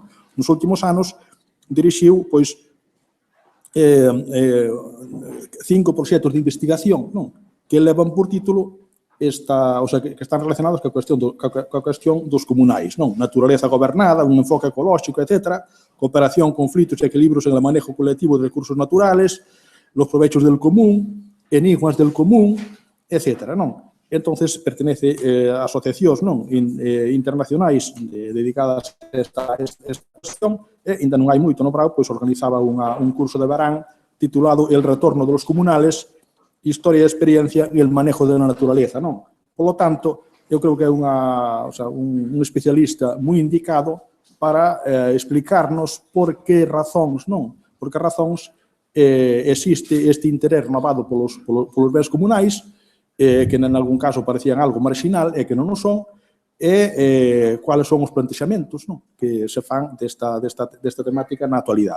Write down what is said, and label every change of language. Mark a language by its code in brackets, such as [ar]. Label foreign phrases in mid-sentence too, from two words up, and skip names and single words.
[gl] Nos últimos anos, dirixiu, pois, 5 proxectos de investigación, non? Que levan por título que están relacionados coa cuestión dos comunais, non? Naturaleza gobernada, un enfoque ecolóxico, etc., cooperación, conflitos e equilibrios en el manejo colectivo de recursos naturales, los provechos del común, enigmas del común, etc. Entonces, pertenece a asociacións internacionais dedicadas a esta cuestión, e ainda non hai moito no Brao, pois organizaba un curso de verán titulado El retorno de los comunales, historia e experiencia e el manejo de la naturaleza. [es] Por lo tanto, [gl] eu creo que é un especialista moi indicado para explicarnos por que razóns existe este interés renovado polos bens comunais, que en algún caso parecían algo marginal e que non o son, e cuáles son os plantexamentos que se fan desta temática na actualidade.